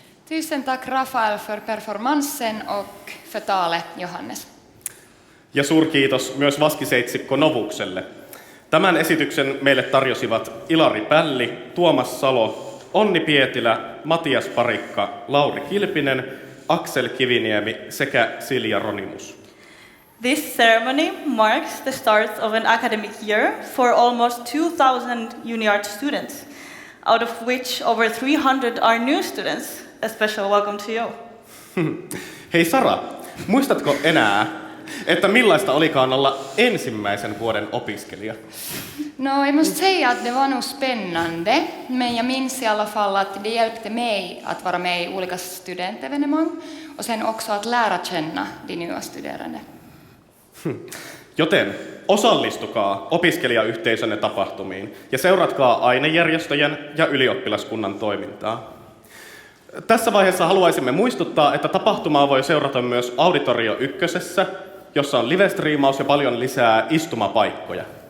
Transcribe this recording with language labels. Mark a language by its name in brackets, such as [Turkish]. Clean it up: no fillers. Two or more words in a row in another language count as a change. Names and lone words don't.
[Swedish] Tusen tack Rafael för performansen och för talet, Johannes. [Finnish] Ja suurkiitos myös vaskiseitsikko Novukselle. Tämän esityksen meille tarjosivat Ilari Pälli, Tuomas Salo, Onni Pietilä, Matias Parikka, Lauri Kilpinen, Aksel Kiviniemi sekä Silja Ronimus. [English] This ceremony marks the start of an academic year for almost 2,000 UniArts students, out of which over 300 are new students. A special welcome to you. [Finnish] Hei Sara, muistatko enää, että millaista olikaan olla ensimmäisen vuoden opiskelija? No, [Swedish] jag måste säga att det var nog spännande, men jag minns i alla fall att det hjälpte mig att vara med i olika studentevenemang och sen också att lära känna de nya studerande. [Finnish] Joten osallistukaa opiskelijayhteisönne tapahtumiin ja seuratkaa ainejärjestöjen ja ylioppilaskunnan toimintaa. Tässä vaiheessa haluaisimme muistuttaa, että tapahtumaa voi seurata myös Auditorio 1:ssä, jossa on livestriimaus ja paljon lisää istumapaikkoja.